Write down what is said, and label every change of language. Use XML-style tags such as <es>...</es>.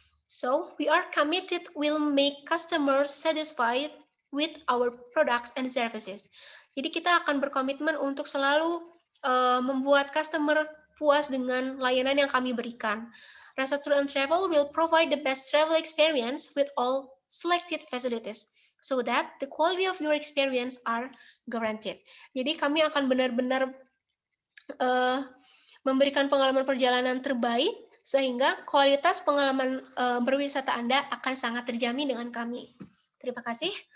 <en>So, we are committed will make customers satisfied with our products and services.</en> <id>Jadi kita akan berkomitmen untuk selalu membuat customer puas dengan layanan yang kami berikan.</id> <en>Rasa Tour and Travel will provide the best travel experience with all selected facilities, so that the quality of your experience are guaranteed.</en> <id>Jadi kami akan benar-benar memberikan pengalaman perjalanan terbaik sehingga kualitas pengalaman berwisata Anda akan sangat terjamin dengan kami. Terima kasih.</id>